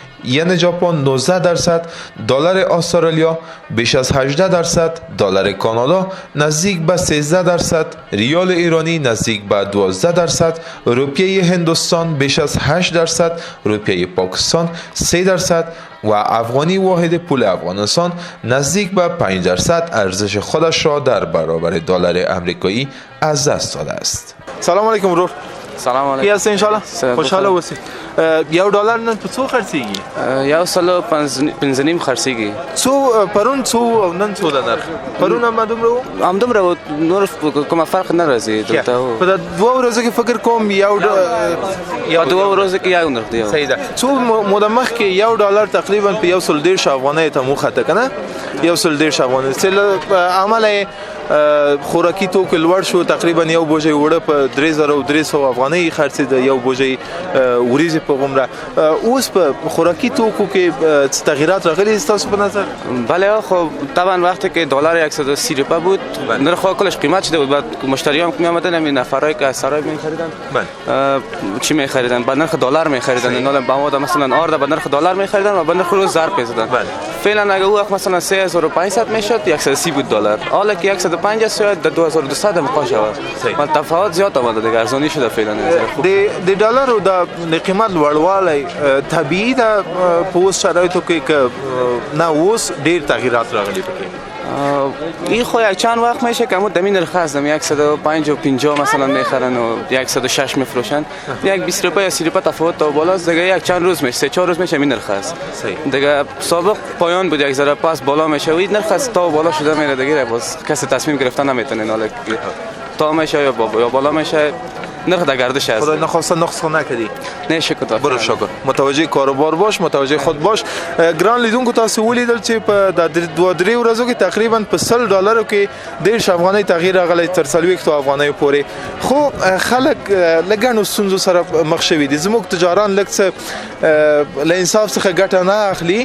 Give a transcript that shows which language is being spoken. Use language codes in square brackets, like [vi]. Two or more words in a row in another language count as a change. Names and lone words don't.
[fa] ین ژاپن 19%، دلار استرالیا بیش از 18%، دلار کانادا نزدیک به 13%، ریال ایرانی نزدیک به 12%، روپیه هندوستان بیش از 8%، روپیه پاکستان 3% و افغانی واحد پول افغانستان نزدیک به 5% ارزش خودش را در برابر دلار امریکایی از دست داده است. [ps] سلام علیکم ورور. سلام علیکم. [fa] کی هستی [ar] ان شاء الله؟ [ps] خوشحاله اوسئ. یو ډالر نن په څو خرڅیږي؟ یو سلو پنځه نیم خرڅیږي. څو پرون څو او نن څو د نرخ؟ پرون هم همدومره و، نور کومه فرق نه راځي دلته. په دوه ورځو کې فکر کوم یو په دوه ورځو کې یو نرخ دی. صحیح ده. څو موده مخکې یو ډالر تقریبا په 110 افغانۍ ته موخته کنه، 110 افغانۍ چې عمله خوراکي توکو لوړ شو، تقریبا یو بوجي وړه په 3300 افغانۍ خرڅېده، یو بوجي وریځې په غومره. اوس په خوراکي توکو کې تغییرات راغلي تاسو په نظر؟ [fa] بله خب طبعا وقتی که دلار 130 روپیه بود نرخ کلش قیمت شده بود، بعد مشتریان که میآمدن همین نفرایی که از سرای می‌خریدن چی می‌خریدن؟ با نرخ دلار می‌خریدن، اینا با مثلا آرد با نرخ دلار می‌خریدن و با نرخ روز ضرب می‌زدن. فعلا اگه او وقت مثلا 3500 میشد 130 بود دلار، حالا که 150 شاید 2200 هم پاش شود. من تفاوت زیاد آمده دیگه، ارزانی شده فعلا. [ps] د ډالر او د قیمت لوړوالی طبیعي ده په اوس شرایطو کې که نه اوس ډیر تغییرات راغلي پکې؟ [fa] این خو یک چند وقت میشه که همون دمی نرخ هست، 150 مثلا میخرن و 106 میفروشن، یک 20 روپیه یا 30 روپیه تفاوت تا بالاست دیگه. یک چند روز میشه، 3-4 روز میشه این نرخ هست دیگه. سابق پایان بود، یک ذره پس بالا میشه و این نرخ هست تا بالا شده میره دیگه، باز کسی تصمیم گرفتن نمیتونه، حالا تا میشه یا بالا میشه نرخ در گردش هست. خدای نخواسته نقص نکردی؟ نه شکر. برو شکر. متوجه کاروبار باش، متوجه خود باش. [ps] ګران لیدونکو تاسو ولیدل چې په د 2-3 ورځو کې تقریبا په 100 ډالرو کې 10 افغانۍ تغییر راغلی تر 40 افغانۍ پورې. خو خلک لګڼو ستونزو سره مخ شوي دي. زموږ تجاران لږ څه له انصاف څخه ګټه نه اخلي.